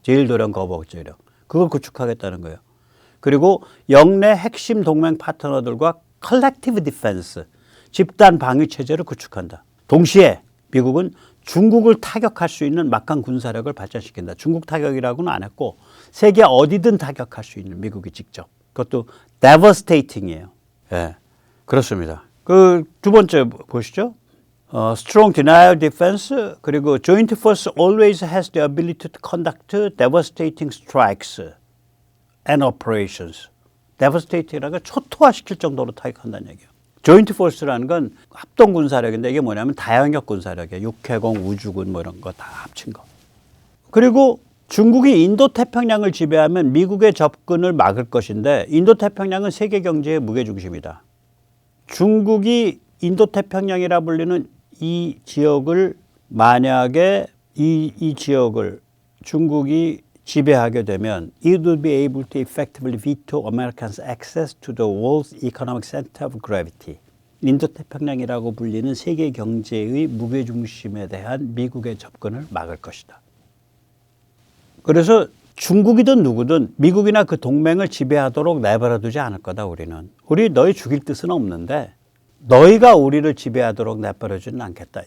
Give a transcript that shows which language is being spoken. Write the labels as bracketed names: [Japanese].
[Korean] 제1도련 거부 억제력. 그걸 구축하겠다는 거예요. 그리고 영내 핵심 동맹 파트너들과 Collective Defense, 집단 방위 체제를 구축한다. 동시에 미국은 중국을 타격할 수 있는 막강 군사력을 발전시킨다. 중국 타격이라고는 안 했고 세계 어디든 타격할 수 있는 미국이 직접. 그것도 devastating이에요. 예, 그렇습니다. 그 두 번째 보시죠. [English] Strong denial defense, [Korean] 그리고 [English] Joint Force always has the ability to conduct devastating strikes and operations. [Korean] devastating이라는 건 초토화시킬 정도로 타격한다는 얘기예요. 조인트 포스라는 건 합동 군사력인데 이게 뭐냐면 다영역 군사력이에요. 육해공, 우주군 뭐 이런 거 다 합친 거. 그리고 중국이 인도태평양을 지배하면 미국의 접근을 막을 것인데 인도태평양은 세계 경제의 무게중심이다. 중국이 인도태평양이라 불리는 이 지역을 만약에 이 지역을 중국이 지배하게 되면 [English] it would be able to effectively veto Americans' access to the world's economic center of gravity. [Korean] 인도태평양이라고 불리는 세계 경제의 무게중심에 대한 미국의 접근을 막을 것이다. 그래서 중국이든 누구든 미국이나 그 동맹을 지배하도록 내버려두지 않을 거다. 우리는. 우리 너희 죽일 뜻은 없는데 너희가 우리를 지배하도록 내버려두지는 않겠다.